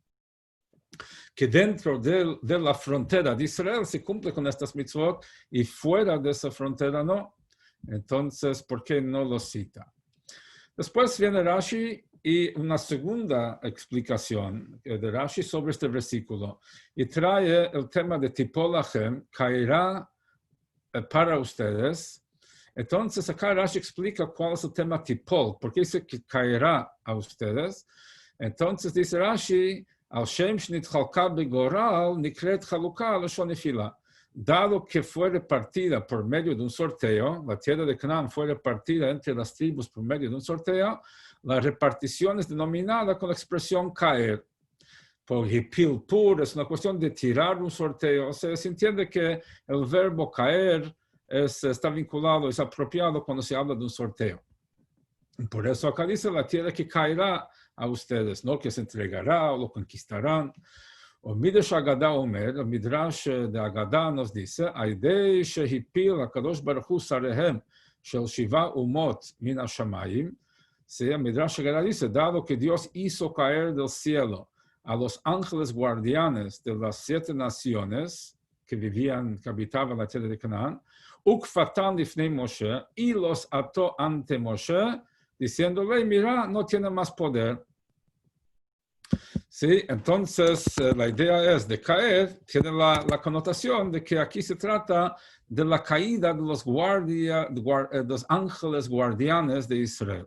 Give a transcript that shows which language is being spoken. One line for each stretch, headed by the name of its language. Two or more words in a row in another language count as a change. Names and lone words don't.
Spanish: Que dentro de la frontera de Israel se cumple con estas mitzvot y fuera de esa frontera no. Entonces, ¿por qué no lo cita? Después viene Rashi y una segunda explicación de Rashi sobre este versículo y trae el tema de
Hebrew: תפול לכם,
Spanish: caerá para ustedes. Entonces acá Rashi explica cuál es el tema tipol, porque dice que caerá a ustedes.
Hebrew: Entonces dice Rashi, על שם שנתחלקה בגורל נקראת חלוקה לשון נפילה.
Spanish: Dado que fue repartida por medio de un sorteo, la tierra de Canaán fue repartida entre las tribus por medio de un sorteo, la repartición es denominada con la expresión caer. Por
Hebrew: הפיל פור
Spanish: es una cuestión de tirar un sorteo. O sea, se entiende que el verbo caer está vinculado, es apropiado cuando se habla de un sorteo. Por eso acá dice la tierra que caerá a ustedes, no que se entregará o lo conquistarán.
Hebrew: ומדרש אגדה אומר,
Spanish: el Midrash de Agada nos dice,
Hebrew: על ידי שהפיל הקדוש ברוך הוא שריהם של שבעה אומות מן השמים.
Spanish: El Midrash Agada dice, dado que Dios hizo caer del cielo a los ángeles guardianes de las 7 naciones que habitaban la tierra de Canaán,
Hebrew: וכפתן לפני משה,
Spanish: y los ató ante Moshe, diciéndole, mira, no tiene más poder. Sí, entonces la idea es de caer, tiene la connotación de que aquí se trata de la caída de los ángeles guardianes de Israel.